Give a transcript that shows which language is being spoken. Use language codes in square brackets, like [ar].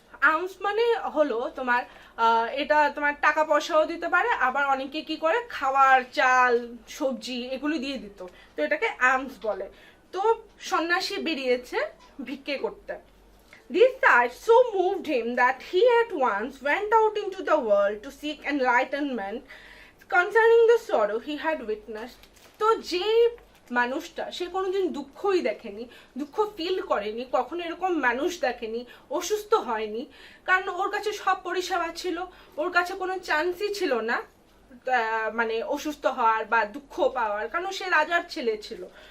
[bn] Arms মানে হলো তোমার এটা তোমার টাকা পয়সাও দিতে পারে, আবার অনেকে কি করে খাবার চাল সবজি এগুলো দিয়ে দিত, তো এটাকে আর্মস বলে। তো সন্ন্যাসী বেরিয়েছে ভিক্ষে করতে। [en] This sight so moved him that he at once went out into the world to seek enlightenment concerning the sorrow he had witnessed. [bn] তো যে মানুষটা সে কোনোদিন দুঃখই দেখেনি, দুঃখ ফিল করেনি, কখনো এরকম মানুষ দেখেনি, অসুস্থ হয়নি, কারণ ওর কাছে সব পরিষেবা ছিল, ওর কাছে কোনো চান্সই ছিল না মানে অসুস্থ হওয়ার বা দুঃখ পাওয়ার, কারণ সে রাজার ছেলে ছিল।